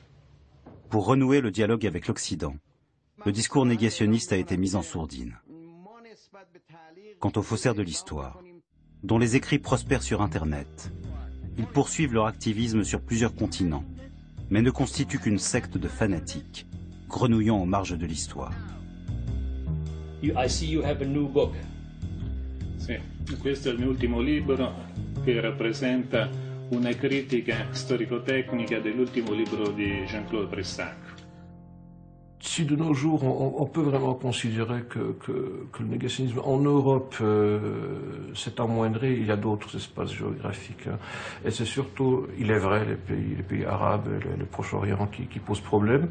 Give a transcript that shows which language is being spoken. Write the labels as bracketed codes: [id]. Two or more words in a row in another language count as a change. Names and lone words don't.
[fr] Pour renouer le dialogue avec l'Occident, le discours négationniste a été mis en sourdine. Quant aux faussaires de l'histoire, dont les écrits prospèrent sur Internet, ils poursuivent leur activisme sur plusieurs continents, mais ne constituent qu'une secte de fanatiques, grenouillant aux marges de l'histoire. [en] I see you have a new book. [it] Sì, questo è il mio ultimo libro che rappresenta una critica storico-tecnica dell'ultimo libro di Jean-Claude Brissac. [fr] Si de nos jours, on peut vraiment considérer que le négationnisme en Europe s'est amoindri, il y a d'autres espaces géographiques. Hein. Et c'est surtout, il est vrai, les pays arabes, le Proche-Orient qui posent problème.